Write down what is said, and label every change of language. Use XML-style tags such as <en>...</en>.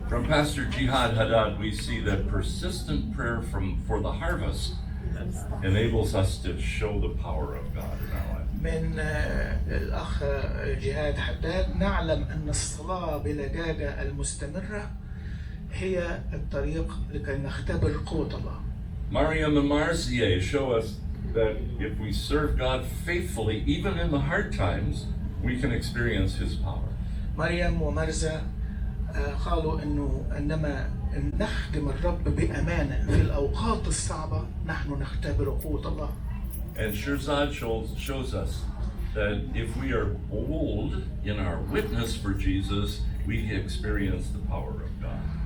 <en>From Pastor Jihad Haddad, we see that persistent prayer for the harvest enables us to show the power of God in our life.</en> <ar>من الأخ جهاد حداد نعلم أن الصلاة بلجاجة المستمرة هي الطريق لكي نختبر قوة الله.</ar> <en>Mariam and Marzieh show us that if we serve God faithfully, even in the hard times, we can experience His power.</en> <ar>مريم ومرزا قالوا إنه عندما نخدم الرب بأمانة في الأوقات الصعبة نحن نختبر قوة الله.</ar> <en>And Shirzad shows us that if we are bold in our witness for Jesus, we experience the power of God.</en>